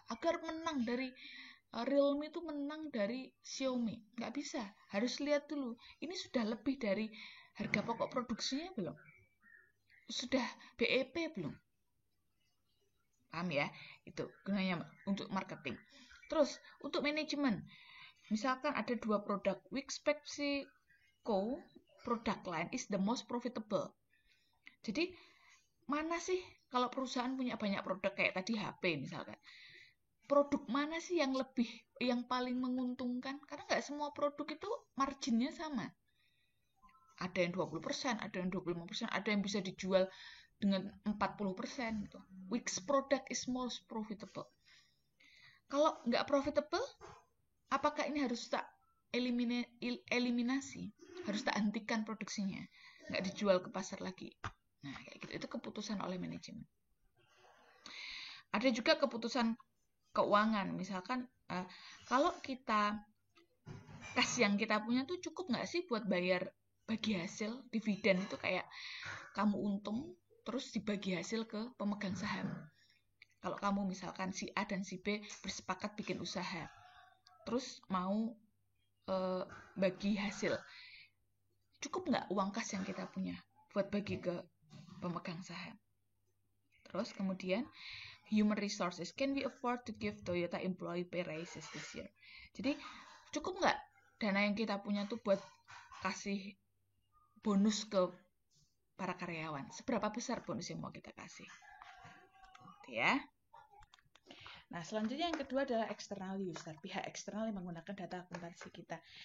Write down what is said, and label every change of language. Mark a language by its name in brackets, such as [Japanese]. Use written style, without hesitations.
[Indonesian] Agar menang dari Realme itu menang dari Xiaomi. Nggak bisa. Harus lihat dulu. Ini sudah lebih dari harga pokok produksinya belum? Sudah BEP belum? Paham ya? Itu gunanya untuk marketing. Terus untuk manajemen. Misalkan ada 2 produk. [English] We expect product line is the most profitable. [Indonesian] Jadi mana sih kalau perusahaan punya banyak produk kayak tadi HP misalkan, produk mana sih yang paling menguntungkan? Karena nggak semua produk itu marginnya sama. Ada yang 20%, ada yang 25%, ada yang bisa dijual dengan 40% gitu. [English] Which product is most profitable? [Indonesian] Kalau nggak profitable, apakah ini harus tak eliminasi? Harus tak hentikan produksinya? Nggak dijual ke pasar lagi? Nah, kayak gitu. Itu keputusan oleh manajemen. Ada juga keputusan keuangan. Misalkan, kalau kas yang kita punya tuh cukup nggak sih buat bayar bagi hasil dividen itu, kayak kamu untung, terus dibagi hasil ke pemegang saham. Kalau kamu misalkan si A dan si B bersepakat bikin usaha, terus mau bagi hasil, cukup nggak uang kas yang kita punya buat bagi ke pemegang saham. Terus kemudian [English] human resources, can we afford to give Toyota employee pay raises this year? [Indonesian] Jadi cukup nggak dana yang kita punya tuh buat kasih bonus ke para karyawan? Seberapa besar bonus yang mau kita kasih? Ya. Nah, selanjutnya yang kedua adalah external user, pihak eksternal yang menggunakan data akuntansi kita.